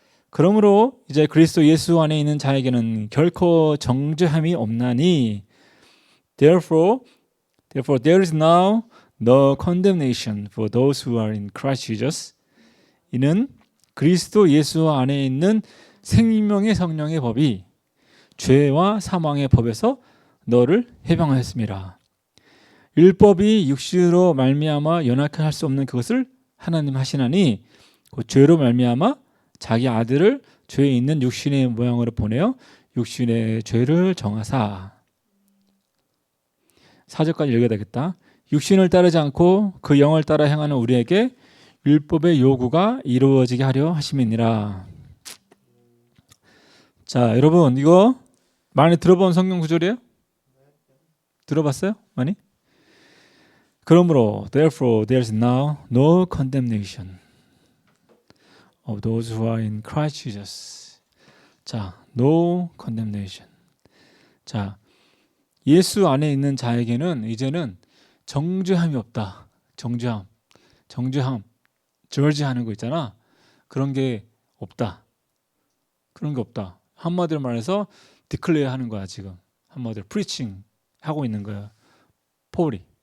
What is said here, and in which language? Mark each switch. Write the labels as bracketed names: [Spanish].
[Korean] 그러므로 이제 그리스도 예수 안에 있는 자에게는 결코 정죄함이 없나니 [English] therefore there is now no condemnation for those who are in Christ Jesus. [Korean] 이는 그리스도 예수 안에 있는 생명의 성령의 법이 죄와 사망의 법에서 너를 해방하였습니다. 율법이 육신으로 말미암아 연약하게 할 수 없는 그것을 하나님 하시나니 그 죄로 말미암아 자기 아들을 죄에 있는 육신의 모양으로 보내어 육신의 죄를 정하사. 4절까지 읽어야 되겠다. 육신을 따르지 않고 그 영을 따라 행하는 우리에게 율법의 요구가 이루어지게 하려 하심이니라. 자, 여러분 이거 많이 들어본 성경 구절이에요? 들어봤어요? 많이? 그러므로 [English] therefore there is now no condemnation of those who are in Christ Jesus. 자, no condemnation. [Korean] 자, 예수 안에 있는 자에게는 이제는 정죄함이 없다. 정죄함, 저지하는 거 있잖아. 그런 게 없다. 그런 게 없다. 한마디로 말해서 디클레어 하는 거야 지금. 한마디로 프리칭 하고 있는 거야. 폴이.